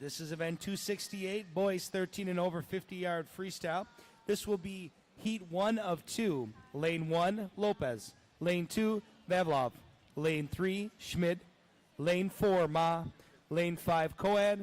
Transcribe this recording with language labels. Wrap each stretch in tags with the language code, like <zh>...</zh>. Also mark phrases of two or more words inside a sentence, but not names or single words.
<en>This is event 268, boys 13 and over 50-yard freestyle. This will be heat 1 of 2. Lane 1, Lopez. Lane 2, Vavlov. Lane 3, Schmid. Lane 4, Ma. Lane 5, Coad.</en>